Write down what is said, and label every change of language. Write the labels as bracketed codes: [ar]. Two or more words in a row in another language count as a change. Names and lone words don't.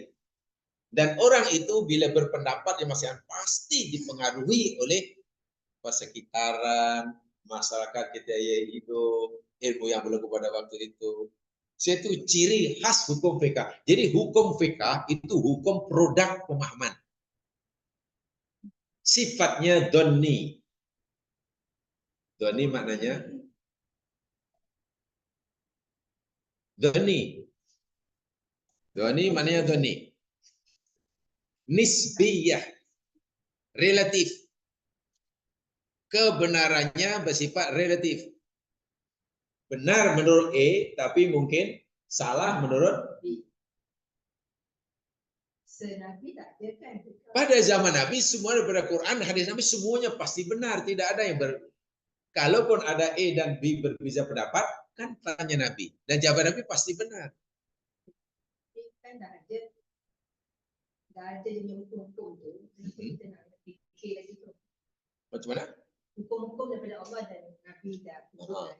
[ms] Dan orang itu bila berpendapat yang masih pasti dipengaruhi oleh persekitaran, masyarakat kita yang hidup, ilmu yang berlaku pada waktu itu. Itu ciri khas hukum fiqh. Jadi hukum fiqh itu hukum produk pemahaman. Sifatnya doni. Doni maknanya doni. Doni maknanya doni. Nisbiyah, relatif. Kebenarannya bersifat relatif. Benar menurut E, tapi mungkin salah menurut B. Pada zaman Nabi, semua daripada Quran, hadis Nabi semuanya pasti benar. Tidak ada yang Kalaupun ada E dan B berbeza pendapat, kan tanya Nabi. Dan jawaban Nabi pasti benar. Kan dah ada hukum-hukum tu, kita nak fikir lagi tu. Macam mana? Hukum-hukum daripada Allah dan Nabi dah turunkan.